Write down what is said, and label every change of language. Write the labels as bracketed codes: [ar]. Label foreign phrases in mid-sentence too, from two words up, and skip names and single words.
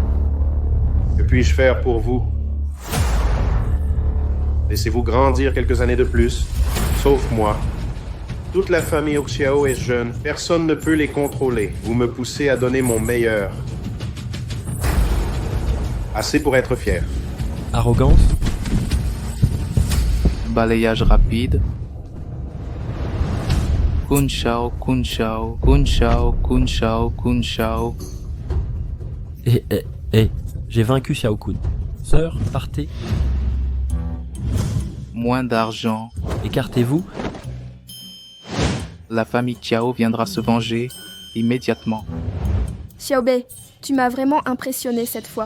[fr] Que puis-je faire pour vous? Laissez-vous grandir quelques années de plus, sauf moi. Toute la famille Oxiao est jeune, personne ne peut les contrôler. Vous me poussez à donner mon meilleur. Assez pour être fier. Arrogance. balayage rapide. Kun Shao, Kun Shao, Kun Shao, Kun Shao, Kun Shao. J'ai vaincu Xiao-kun. Sœur, partez. Moins d'argent. Écartez-vous. La famille Xiao viendra se venger immédiatement. Xiaobei, tu m'as vraiment impressionné cette fois.